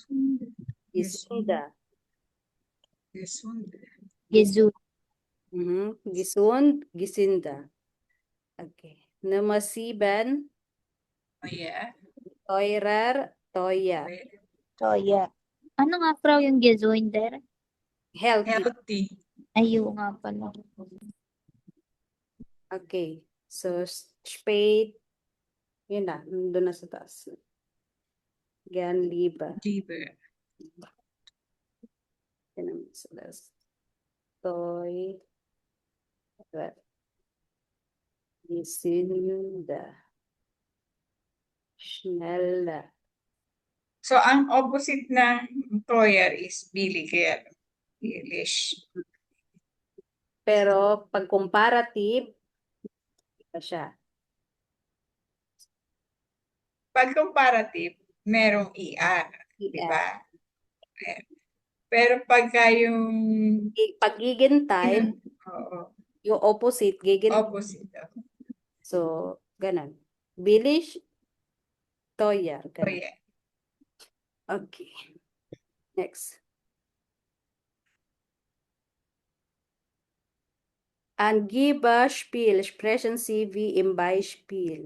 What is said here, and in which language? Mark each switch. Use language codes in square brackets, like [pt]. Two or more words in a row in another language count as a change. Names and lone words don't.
[de] Gesünder. Gesund. Gesund. Gesund, gesünder. Okay. Nummer 7. [en] Oh, yeah. [de] Teurer, teuer. Teuer. [tl] Ano nga pra yung gesunder? [en] Healthy. Healthy. [tl] Ayun nga pala. [de] Okay. So, spät. [tl] Yun na. Nandun na sa taas. [de] Gern lieber. Lieber. [tl] Yun ang sa taas. [de] Teuer. Gesünder. Schneller. [en] So, [tl] ang opposite ng teuer is billiger. [de] Billig. [tl] Pero, pag comparative, iba siya. Pag comparative, merong ER. Di ba? Pero pagka yung Pag gigantay, oo, yung opposite, gigantay. [en] opposite. [tl] So, ganun. [de] Billig, teuer. [en] Oh, [tl] Ganun. [en] yeah. Okay. Next. [de] Angeber Spiel, sprechen Sie wie im Beispiel.